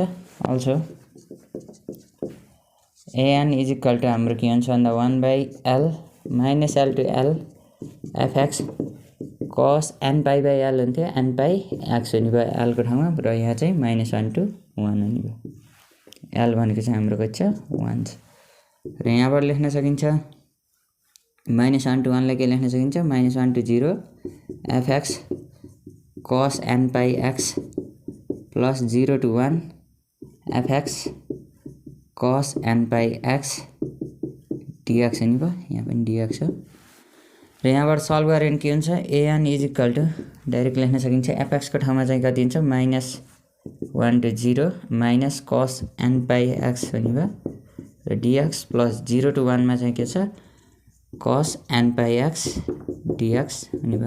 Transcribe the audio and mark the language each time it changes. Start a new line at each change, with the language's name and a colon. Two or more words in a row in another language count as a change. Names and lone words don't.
Nepali: अल्सो an
English: is equal to
Nepali: हाम्रो के हुन्छ भन्दा 1/l माइनस l to l fx cos n/l हुन्थ्यो n/x हुने भयो l को ठाउँमा, र यहाँ चाहिँ -1 to 1 हुने भयो। l भनेको चाहिँ हाम्रो कति छ 1 छ। र यहाँबाट लेख्न सकिन्छ -1 to 1 लाई के लेख्न सकिन्छ -1 to 0 fx cos n/x प्लस 0 to 1 fx cos n/x dx हुने भयो, यहाँ पनि dx हो। र यहाँबाट सल्भ गऱ्यो भने के हुन्छ an
English: is equal to
Nepali: डाइरेक्ट लेख्न सकिन्छ fx को ठाउँमा चाहिँ कति हुन्छ -1 to 0 माइनस cos n/x हुने भयो र dx प्लस 0 to 1 मा चाहिँ के छ cos n/x dx हुने भयो।